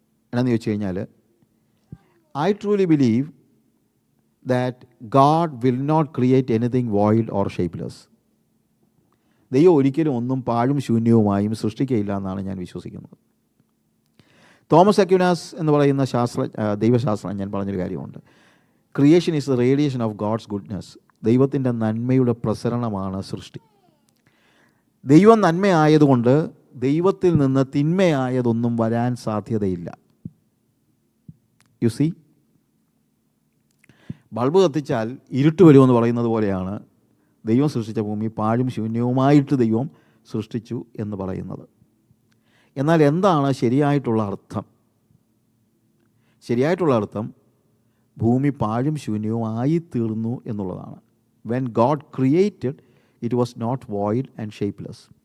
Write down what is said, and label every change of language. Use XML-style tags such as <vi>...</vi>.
<ml>എന്നാന്ന് ചോദിച്ചു കഴിഞ്ഞാൽ,</ml> <en>I truly believe that God will not create anything void or shapeless.</en> <ml>ദൈവം ഒരിക്കലും ഒന്നും പാഴും ശൂന്യവുമായും സൃഷ്ടിക്കുകയില്ല എന്നാണ് ഞാൻ വിശ്വസിക്കുന്നത്. തോമസ് അക്വിനാസ് എന്ന് പറയുന്ന ദൈവശാസ്ത്രജ്ഞൻ പറഞ്ഞൊരു കാര്യമുണ്ട്.</ml> <en>Creation is the radiation of God's goodness.</en> <ml>ദൈവത്തിൻ്റെ നന്മയുടെ പ്രസരണമാണ് സൃഷ്ടി. ദൈവം നന്മയായതുകൊണ്ട് ദൈവത്തിൽ നിന്ന് തിന്മയായതൊന്നും വരാൻ സാധ്യതയില്ല.</ml> <en>you see,</en> <ml>ബൾബ് കത്തിച്ചാൽ ഇരുട്ട് വരുമെന്ന് പറയുന്നത് പോലെയാണ് ദൈവം സൃഷ്ടിച്ച ഭൂമി പാഴും ശൂന്യവുമായിട്ട് ദൈവം സൃഷ്ടിച്ചു എന്ന് പറയുന്നത്. എന്നാൽ എന്താണ് ശരിയായിട്ടുള്ള അർത്ഥം? ശരിയായിട്ടുള്ള അർത്ഥം ഭൂമി പാഴും ശൂന്യവുമായി തീർന്നു എന്നുള്ളതാണ്.</ml> <en>When God created, it was not void and shapeless.</en>